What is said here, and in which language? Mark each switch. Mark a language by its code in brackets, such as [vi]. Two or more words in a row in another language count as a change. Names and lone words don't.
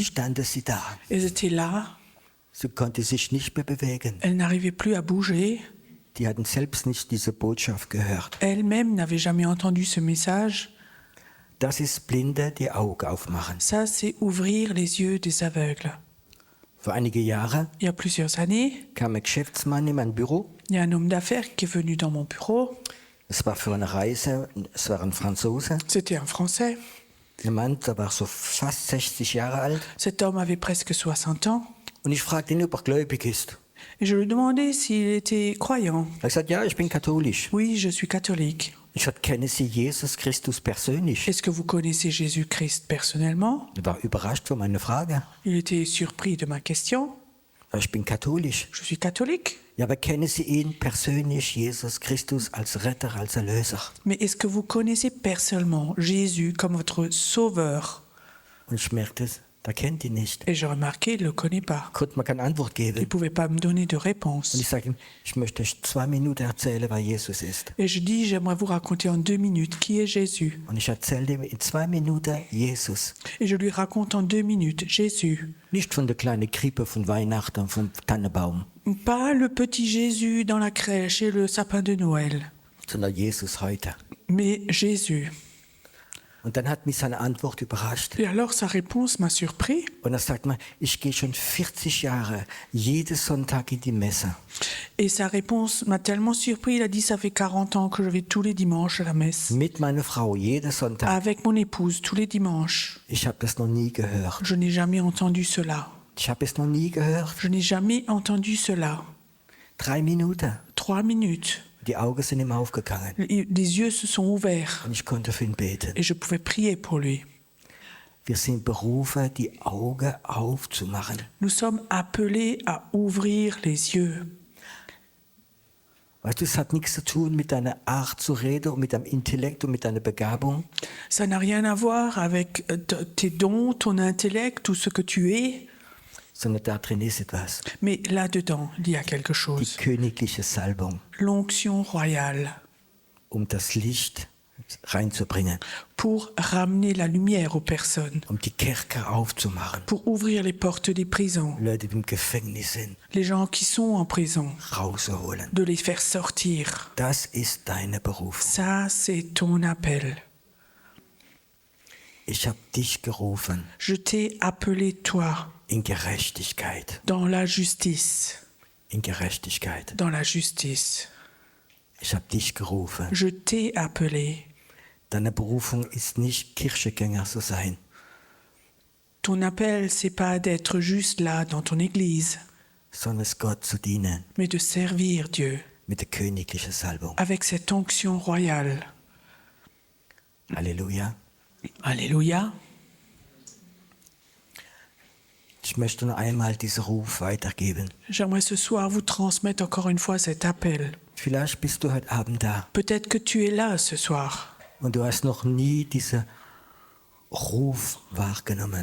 [de] standen sie da. [fr] Elles étaient là, [de] Sie konnte sich nicht mehr bewegen. [fr] elles n'arrivaient plus à bouger. [de] Die hatten selbst nicht diese Botschaft gehört. [fr] Elles-mêmes n'avaient jamais entendu ce message. [de] Das ist Blinde die Augen aufmachen. [fr] Ça, c'est ouvrir les yeux des aveugles. [de] Vor einige Jahre [fr] Il y a plusieurs années, [de] kam ein Geschäftsmann in mein Büro. [fr] il y a un homme d'affaires qui est venu dans mon bureau. [de] Es war für eine Reise, es war ein Franzose. [fr] C'était un Français. [de] Der Mann, der war so fast 60 Jahre alt. [fr] Cet homme avait presque 60 ans. [de] Und ich fragte ihn, ob er gläubig ist. [fr] Et je lui demandais s'il était croyant. [de] Er hat gesagt, ja, ich bin katholisch. [fr] Oui, je suis catholique. [de] Ich sagte, kennen Sie Jesus Christus persönlich? [fr] Est-ce que vous connaissez Jésus-Christ personnellement? [de] Er war überrascht von meiner Frage. [fr] Il était surpris de ma question. [de] Ich bin katholisch. [fr] Je suis catholique. [de] Ja, aber kennen Sie ihn persönlich, Jesus Christus, als Retter, als Erlöser? [fr] Mais est-ce que vous connaissez personnellement Jésus comme votre sauveur? [de] Und ich merkte, da kennt ihn nicht. [fr] Et j'ai remarqué, il ne le connaît pas. [de] Konnte mir keine Antwort [fr] Il ne [de] geben. [fr] pouvait pas me donner de [de] Und [fr] réponse. [de] ich sage ihm, ich möchte euch 2 Minuten erzählen, wer Jesus ist. [fr] Et je dis, j'aimerais vous raconter en 2 minutes qui est Jésus. [de] Und ich erzähle ihm in 2 Minuten Jesus. [fr] Et je lui raconte en 2 minutes Jésus. [de] Nicht von der kleinen Krippe von Weihnachten, vom Tannenbaum, [fr] Pas le petit Jésus dans la crèche et le sapin de Noël, [de] sondern Jesus heute. [fr] mais Jésus. [de] Und dann hat mich seine Antwort überrascht. [fr] Et alors sa réponse m'a surpris. [de] Und er sagt mir, ich gehe schon 40 Jahre jeden Sonntag in die Messe. [fr] Et sa réponse m'a tellement surpris. Il a dit, ça fait 40 ans que je vais tous les dimanches à la messe. [de] Mit meiner Frau jeden Sonntag. [fr] Avec mon épouse, tous les dimanches. [de] Ich habe das noch nie gehört. [fr] Je n'ai jamais entendu cela. [de] Ich habe es noch nie gehört. [fr] Je n'ai jamais entendu cela. [de] 3 Minuten. [fr] 3 minutes. [de] Die Augen sind ihm aufgegangen. [fr] Les yeux se sont ouverts [de] Und ich konnte für ihn beten. [fr] et je pouvais prier pour lui. [de] Wir sind berufen, die Augen aufzumachen. [fr] Nous sommes appelés à ouvrir les yeux. [de] Weißt du, es hat nichts zu tun mit deiner Art zu reden und mit deinem Intellekt und mit deiner Begabung, [fr] Ça n'a rien à voir avec tes dons, ton intellect ou ce que tu es, [de] sondern da drin ist etwas. [fr] mais là-dedans, il y a quelque [de] Die [fr] chose. [de] königliche Salbung, [fr] L'onction royale [de] das Licht reinzubringen, [fr] pour ramener la lumière aux personnes, [de] die Kerker aufzumachen. [fr] pour ouvrir les portes des prisons, [de] Leute, die im Gefängnis sind, [fr] les gens qui sont en prison, [de] rauszuholen. [fr] de les faire sortir. [de] Das ist deine Berufung. [fr] Ça, c'est ton appel. [de] Ich habe dich gerufen [fr] Je t'ai appelé, toi, [de] in Gerechtigkeit. [fr] dans la justice. [de] In Gerechtigkeit. [fr] Dans la justice. [de] Ich habe dich gerufen. [fr] Je t'ai appelé. [de] Deine Berufung ist nicht, Kirchegänger zu sein, [fr] Ton appel, c'est pas d'être juste là dans ton église, [de] sondern es Gott zu dienen [fr] mais de servir Dieu [de] mit der königlichen Salbung. [fr] avec cette onction royale. [de] Halleluja. [fr] Alléluia. [de] Ich möchte noch einmal diesen Ruf weitergeben. [fr] J'aimerais ce soir vous transmettre encore une fois cet appel. [de] Vielleicht bist du heute Abend da [fr] Peut-être que tu es là ce soir [de] und du hast noch nie diesen Ruf wahrgenommen.